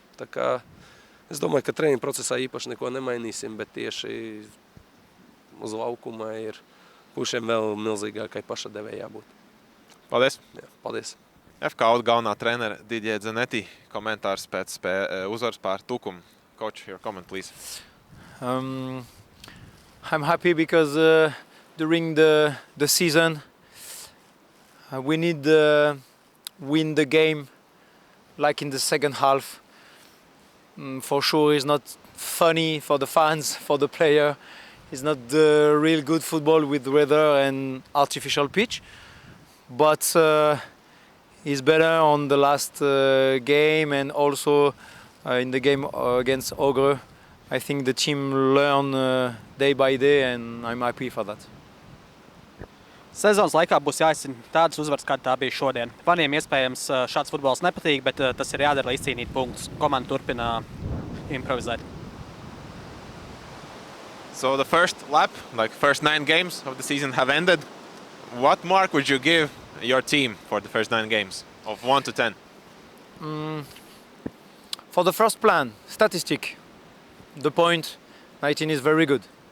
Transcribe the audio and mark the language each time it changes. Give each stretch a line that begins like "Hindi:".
Latvian: Tā kā es domāju, ka treniņu procesā īpaši neko nemainīsim, bet tieši uz laukuma ir pušiem vēl milzīgākai pašadevē jābūt. Paldies! Jā, paldies! FK Auda galvenā trenere Didjē Zaneti komentārs pēc uzvaras pār Tukumu.
English: Coach, your comment, please. I'm happy because during the season we need to win the game like in the second half. For sure it's not funny for the fans, for the player. It's not the real good football with weather and artificial pitch. But it's better on the last game and also in the game against Auda. I think the team learn day by day and I'm happy for that.
Latvian: Sezonas laikā būs jāizcīna tādas uzvaras, kāda tā bija šodien. Faniem iespējams šāds futbols nepatīk, bet tas ir jādara, lai izcīnītu punktus. Komanda turpina improvizēt.
English: So the first lap, like first 9 games of the season have ended. What mark would you give your team for the first 9 games of 1 to 10? For the first plan, statistic, the point 19 is very good.